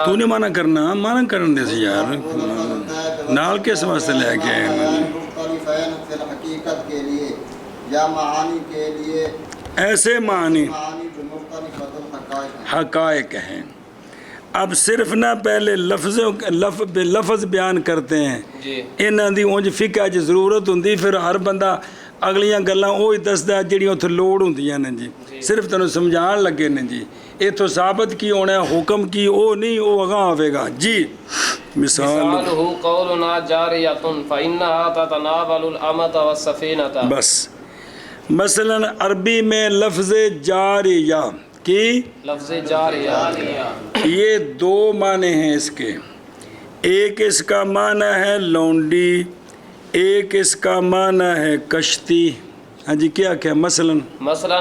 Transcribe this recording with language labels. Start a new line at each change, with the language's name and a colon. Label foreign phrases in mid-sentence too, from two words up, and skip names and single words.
Punjabi: تو نے منع کرن دے سی یار نال کس واسطے لے کے آئے
Arabic: مختلفین فی الحقیقت
Urdu: کے لیے یا معانی کے لیے ایسے معنی معانی جو
Arabic: مختلفۃ الحقائق
Urdu: ہیں حقائق ہیں اب صرف نہ پہلے لفظ بیان کرتے ہیں جی
Punjabi: انہاں دی اونج فقہ چ ضرورت ہوندی پھر ہر بندہ اگلیاں گلاں وہی دسدا جڑیاں اوتھے لوڑ ہوندیاں نے جی صرف تینوں سمجھان لگے نے جی ایتھوں ثابت کی ہونا ہے حکم کی او نہیں او اگاں آوے گا جی مثال
Arabic: مثالہ قولنا جاریۃ فإنها تتناول الأمة والسفینۃ
Urdu: بس مثلا عربی میں لفظ جاریہ کی لفظ جاریہ یہ دو معنی ہیں اس کے ایک اس کا معنی ہے لونڈی ایک اس کا معنی ہے کشتی ہاں جی کیا مثلا